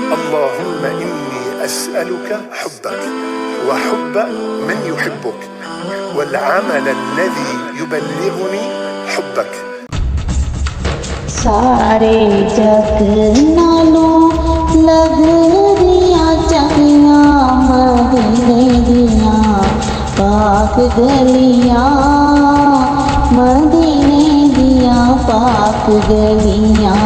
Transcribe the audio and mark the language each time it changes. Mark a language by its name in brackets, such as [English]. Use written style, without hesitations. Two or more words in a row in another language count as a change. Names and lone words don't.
[Arabic] اللهم إني أسألك حبك وحب من يحبك والعمل الذي يبلغني حبك। [Punjabi] سارے جگ نالوں لگ دیا چنگیاں مدینے دیا پاک گلیاں، مدینے دیا پاک گلیاں.